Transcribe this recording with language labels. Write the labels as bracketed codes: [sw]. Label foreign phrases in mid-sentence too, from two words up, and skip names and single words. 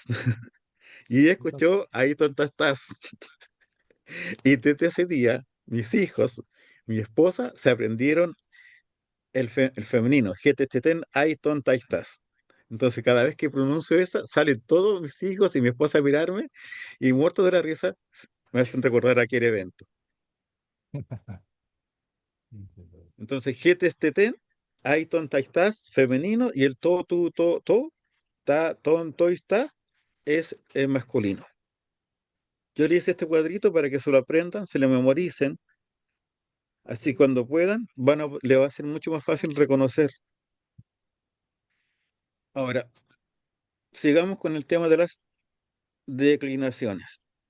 [es] Y ella escuchó, ahí tonta estás. Y desde ese día, mis hijos, mi esposa, se aprendieron el femenino, jeteteten, ay, tonta estás. Entonces, cada vez que pronuncio esa, salen todos mis hijos y mi esposa a mirarme y muertos de la risa, me hacen recordar aquel evento. Entonces, jeteteten, ay, tonta estás, femenino, y el [el] τό, τοῦ, τῷ, τά, τῶν, τῷ, [es] está, es masculino. Yo le hice este cuadrito para que se lo aprendan, se lo memoricen. Así cuando puedan, le va a ser mucho más fácil reconocer. Ahora, sigamos con el tema de las declinaciones.